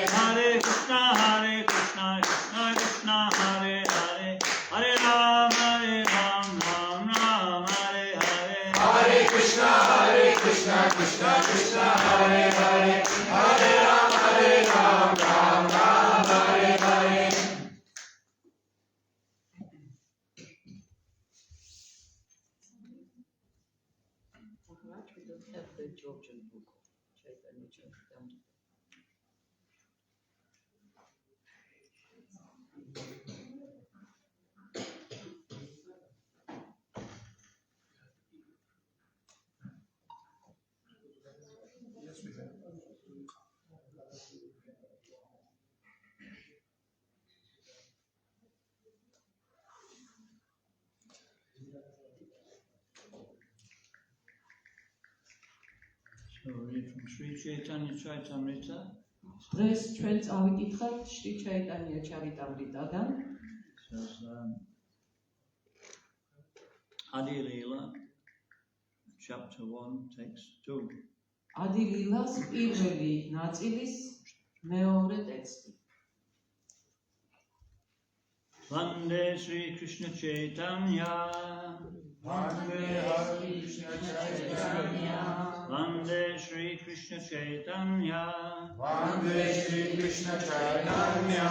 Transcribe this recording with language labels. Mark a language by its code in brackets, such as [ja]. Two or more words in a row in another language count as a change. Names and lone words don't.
[sa] Hare Krishna, Krishna Krishna, Hare Hare, Hare Ram, Ram Hare Hare. Hare Krishna, Krishna Krishna, Hare Hare, Hare Ram, Ram Hare Hare. [en] Every Georgian book, Chaitanya Charitamrita. Yes, we have. So read from Sri Chaitanya Charitamrita. [ka] დღეს ჩვენ წავიკითხავთ Shri Chaitanya Charitamrita-დან. [en] Says Adi Leela, chapter 1, text 2. [ka] Adi Leela-ს პირველი ნაწილის მეორე ტექსტი. [sa] Vande Sri Krishna Chaitanya. Vande Krishna Chaitanya. Vande Sri Krishna Chaitanya. Vande Shri Krishna Chaitanya.